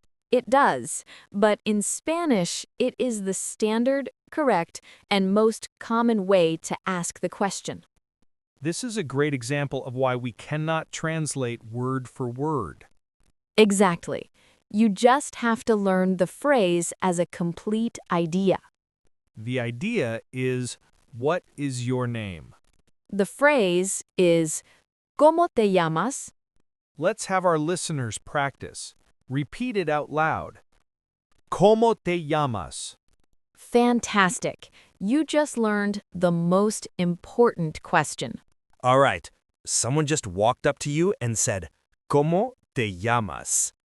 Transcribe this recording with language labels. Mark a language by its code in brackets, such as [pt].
[en] It does, but in Spanish, it is the standard, correct, and most common way to ask the question. This is a great example of why we cannot translate word for word. Exactly. You just have to learn the phrase as a complete idea. The idea is, what is your name? The phrase is, [es] ¿Cómo te llamas? [en] Let's have our listeners practice. Repeat it out loud. [es] ¿Cómo te llamas? [en] Fantastic. You just learned the most important question. All right, someone just walked up to you and said, [es] ¿Cómo te llamas?